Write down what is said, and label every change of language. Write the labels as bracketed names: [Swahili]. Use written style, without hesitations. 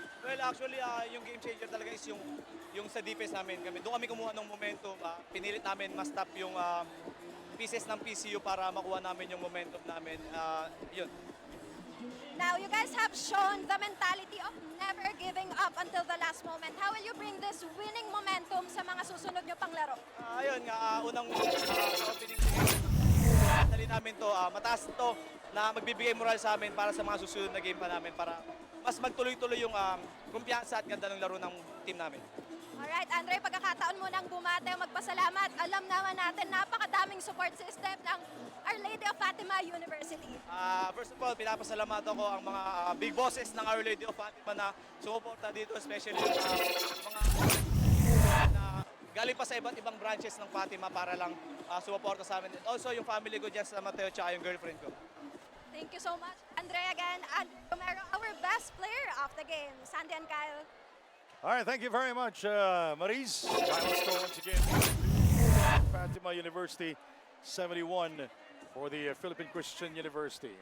[English] Well, actually, [Filipino] yung [English] game changer [Filipino] talaga [English] is [Filipino] yung sa [English] defense [Filipino] namin. Doon kami kumuha ng momentum. Pinilit namin ma-stop yung pieces ng PCU para makuha namin yung momentum namin. Yun. [English] Now, you guys have shown the mentality of never giving up until the last moment. How will you bring this winning momentum [Filipino] sa mga susunod nyo pang laro? Ayun nga, unang sa opening dali namin to, mataas to na magbibigay moral sa amin para sa mga susunod na game pa namin para mas magtuloy-tuloy yung kumpiyansa at ganda ng laro ng team namin. Alright, Andre, pagkakataon mo nang bumate o magpasalamat. Alam naman natin, napakadaming support system ng Our Lady of Fatima University. [English] First of all, [Filipino] pinapasalamatan ko ang mga [English] big bosses [Filipino] ng Our Lady of Fatima na sumuporta dito, [English] especially [Filipino] yung mga na galing pa sa iba't ibang [English] branches [Filipino] ng Fatima para lang sumuporta sa amin. [English] And also [Filipino] yung [English] family [Filipino] ko dyan sa Mateo at yung [English] girlfriend [Filipino] ko. [English] Thank you so much, Andre, again. And Romero, our best player of the game, Sandy and Kyle. All right, thank you very much, Maris. Final score once again. Fatima University, 71 for the Philippine Christian University.